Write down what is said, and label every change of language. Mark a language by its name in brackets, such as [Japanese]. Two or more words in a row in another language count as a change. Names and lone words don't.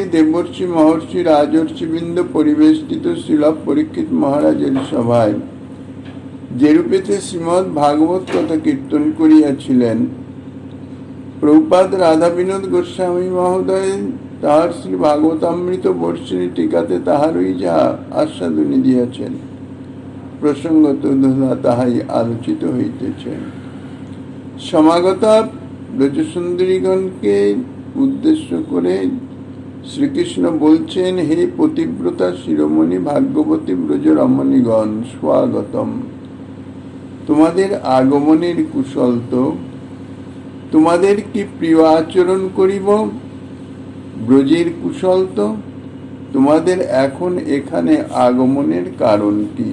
[Bangla] দেবর্ষি মহর্ষি রাজর্ষি বৃন্দ পরিবেষ্টিত শিলা পরীক্ষিত মহারাজের সভায় যেরূপেতে শ্রীমদ্ ভাগবত কথা কীর্তন করিয়াছিলেন প্রভুপাদ রাধা বিনোদ গোস্বামী মহোদয় তাহার শ্রী ভাগবতামৃত বর্ষিণী টীকাতে তাহারই যা আস্বাদনী দিয়াছেন प्रसंगत তাহাই আলোচিত হইতেছে। সমাগতা ব্রজসুন্দরীগণকে উদ্দেশ্য করে শ্রীকৃষ্ণ বলছেন, হে পতিব্রতা শিরোমণি ভাগ্যবতী ব্রজ রমণীগণ, স্বাগতম। তোমাদের আগমনের কুশল তো, তোমাদের কি প্রিয় আচরণ করিব, ব্রজের কুশল তো, তোমাদের এখন এখানে আগমনের কারণ কি?